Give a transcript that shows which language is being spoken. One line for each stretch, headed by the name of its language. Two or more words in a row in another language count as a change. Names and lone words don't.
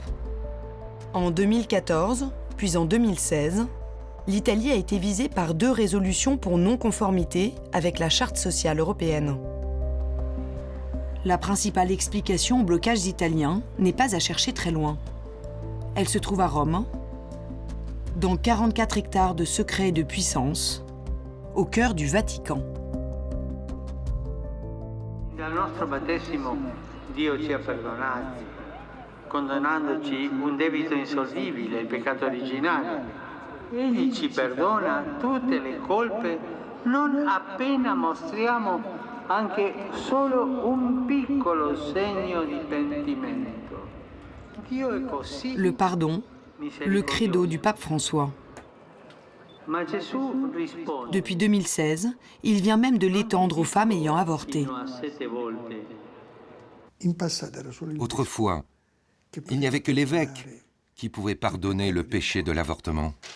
French: En 2014, puis en 2016, l'Italie a été visée par 2 résolutions pour non-conformité avec la Charte sociale européenne. La principale explication au blocage italien n'est pas à chercher très loin. Elle se trouve à Rome, dans 44 hectares de secrets et de puissance, au cœur du Vatican.
Italian: Dal nostro battesimo, Dio ci ha perdonati, condonandoci un debito insolvibile, il peccato originale. Egli ci perdona tutte le colpe non appena mostriamo anche solo un piccolo segno di pentimento. Dio è così.
French: Le pardon, le credo du pape François. Depuis 2016, il vient même de l'étendre aux femmes ayant avorté. Autrefois, il n'y avait que l'évêque qui pouvait pardonner le péché de l'avortement.